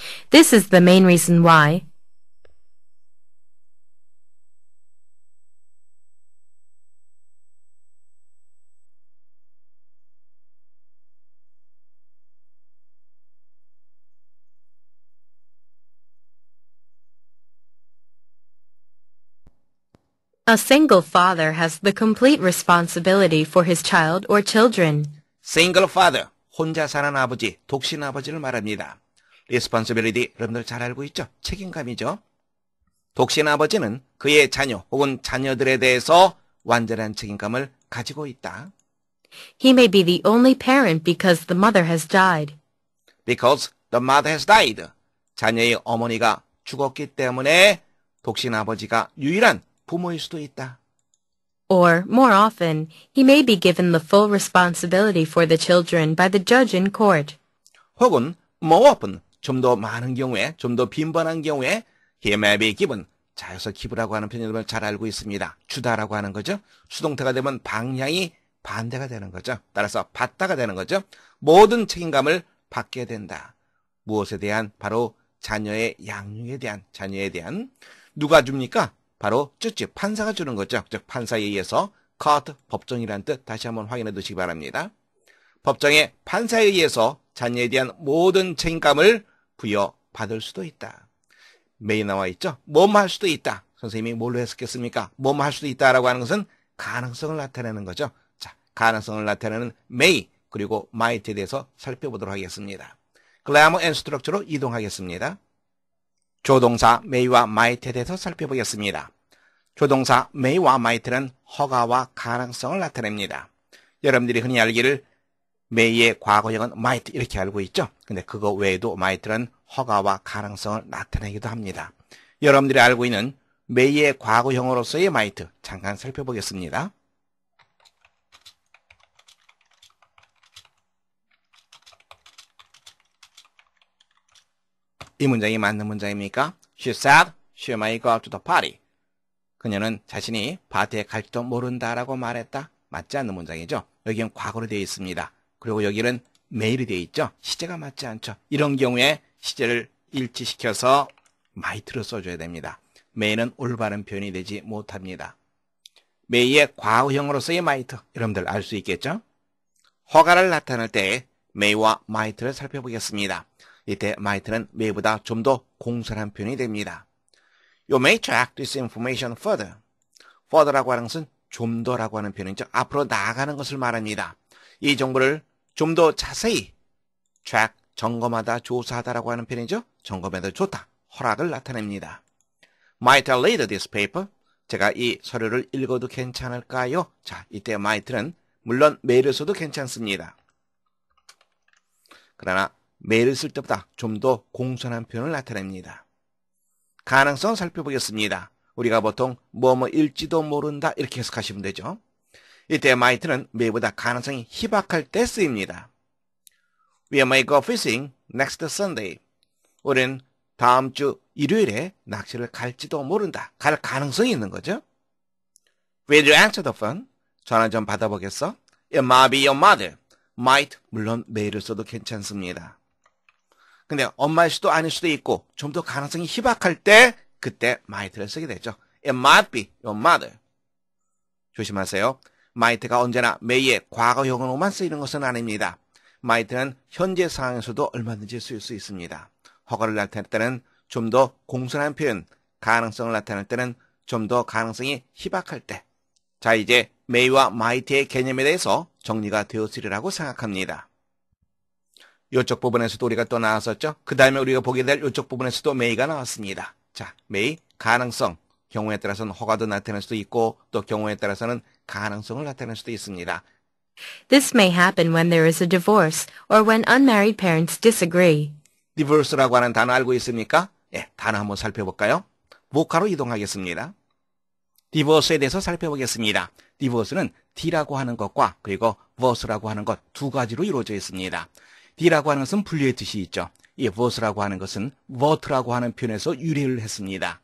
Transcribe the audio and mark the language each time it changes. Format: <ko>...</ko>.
<en>This is the main reason why a single father has the complete responsibility for his child or children. Single father,</en> <ko>혼자 사는 아버지, 독신 아버지를 말합니다. Responsibility, 여러분들 잘 알고 있죠? 책임감이죠. 독신 아버지는 그의 자녀 혹은 자녀들에 대해서 완전한 책임감을 가지고 있다.</ko> <en>He may be the only parent because the mother has died. Because the mother has died.</en> <ko>자녀의 어머니가 죽었기 때문에 독신 아버지가 유일한 부모일 수도 있다.</ko> <en>Or, more often, he may be given the full responsibility for the children by the judge in court.</en> <ko>혹은</ko> <en>more often,</en> <ko>좀 더 많은 경우에, 좀 더 빈번한 경우에</ko> <en>he may be given,</en> <ko>자여서 기부라고 하는 표현을 잘 알고 있습니다. 주다라고 하는 거죠. 수동태가 되면 방향이 반대가 되는 거죠. 따라서 받다가 되는 거죠. 모든 책임감을 받게 된다. 무엇에 대한? 바로 자녀의 양육에 대한, 자녀에 대한. 누가 줍니까? 바로 즉 판사가 주는 거죠. 즉 판사에 의해서 court, 법정이라는 뜻 다시 한번 확인해 두시기 바랍니다. 법정의 판사에 의해서 자녀에 대한 모든 책임감을 부여받을 수도 있다. may 나와 있죠. 뭐뭐 할 수도 있다. 선생님이 뭘로 해석했습니까? 뭐뭐 할 수도 있다라고 하는 것은 가능성을 나타내는 거죠. 자, 가능성을 나타내는 may 그리고 might에 대해서 살펴보도록 하겠습니다.</ko> <en>grammar and structure</en> <ko>로 이동하겠습니다. 조동사 may와 might에 대해서 살펴보겠습니다. 조동사 may와 might는 허가와 가능성을 나타냅니다. 여러분들이 흔히 알기를 may의 과거형은 might 이렇게 알고 있죠. 근데 그거 외에도 might는 허가와 가능성을 나타내기도 합니다. 여러분들이 알고 있는 may의 과거형으로서의 might 잠깐 살펴보겠습니다. 이 문장이 맞는 문장입니까?</ko> <en>She said she may go to the party.</en> <ko>그녀는 자신이 파티에 갈지도 모른다라고 말했다. 맞지 않는 문장이죠. 여기는 과거로 되어 있습니다. 그리고 여기는 may로 되어 있죠. 시제가 맞지 않죠. 이런 경우에 시제를 일치시켜서 might로 써줘야 됩니다. may는 올바른 표현이 되지 못합니다. may의 과거형으로서의 might, 여러분들 알 수 있겠죠? 허가를 나타낼 때 may와 might를 살펴보겠습니다. 이때 might는 may보다 좀 더 공손한 표현이 됩니다.</ko> <en>You may track this information further.</en> <ko>further라고 하는 것은 좀 더라고 하는 표현이죠. 앞으로 나아가는 것을 말합니다. 이 정보를 좀 더 자세히 track, 점검하다, 조사하다라고 하는 표현이죠. 점검해도 좋다. 허락을 나타냅니다.</ko> <en>Might I read this paper?</en> <ko>제가 이 서류를 읽어도 괜찮을까요? 자, 이때 might는 물론 may를 써도 괜찮습니다. 그러나 may를 쓸 때보다 좀 더 공손한 표현을 나타냅니다. 가능성을 살펴보겠습니다. 우리가 보통 뭐뭐일지도 모른다 이렇게 해석하시면 되죠. 이때 might는 may보다 가능성이 희박할 때 쓰입니다.</ko> <en>We may go fishing next Sunday.</en> <ko>우리는 다음 주 일요일에 낚시를 갈지도 모른다. 갈 가능성이 있는 거죠.</ko> <en>Will you answer the phone?</en> <ko>전화 좀 받아보겠어?</ko> <en>It might be your mother.</en> <ko>might, 물론 may를 써도 괜찮습니다. 근데 엄마일 수도 아닐 수도 있고 좀 더 가능성이 희박할 때 그때 might를 쓰게 되죠.</ko> <en>It might be your mother.</en> <ko>조심하세요. might가 언제나 may의 과거형으로만 쓰이는 것은 아닙니다. might는 현재 상황에서도 얼마든지 쓰일 수 있습니다. 허가를 나타낼 때는 좀 더 공손한 표현, 가능성을 나타낼 때는 좀 더 가능성이 희박할 때. 자, 이제 may와 might의 개념에 대해서 정리가 되었으리라고 생각합니다. 이쪽 부분에서도 우리가 또 나왔었죠. 그 다음에 우리가 보게 될 이쪽 부분에서도 may가 나왔습니다. 자, may, 가능성. 경우에 따라서는 허가도 나타낼 수도 있고 또 경우에 따라서는 가능성을 나타낼 수도 있습니다.</ko> <en>This may happen when there is a divorce or when unmarried parents disagree.</en> <ko>divorce라고 하는 단어 알고 있습니까? 예, 단어 한번 살펴볼까요? 목화로 이동하겠습니다. divorce에 대해서 살펴보겠습니다. divorce는 D라고 하는 것과 그리고 verse라고 하는 것 두 가지로 이루어져 있습니다. D라고 하는 것은 분리의 뜻이 있죠. 이 verse라고 하는 것은 vert라고 하는 표현에서 유래를 했습니다.</ko>